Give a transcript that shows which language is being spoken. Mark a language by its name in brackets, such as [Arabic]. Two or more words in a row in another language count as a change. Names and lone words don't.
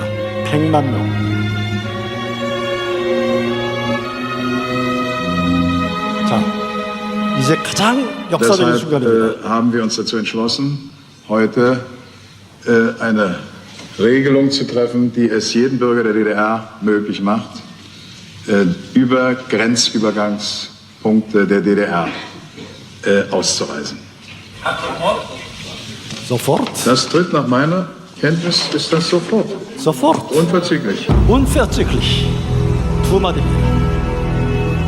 [Korean] 100만 명. 자, 이제 가장 역사적인 순간입니다. [German] haben wir uns dazu entschlossen, heute eine Regelung zu treffen, die es jedem Bürger der DDR möglich macht, über Grenzübergangspunkte der DDR auszureisen. Sofort? Das tritt nach meiner Kenntnis, ist das sofort. Sofort. Unverzüglich. Unverzüglich. [Korean] 두 마디입니다.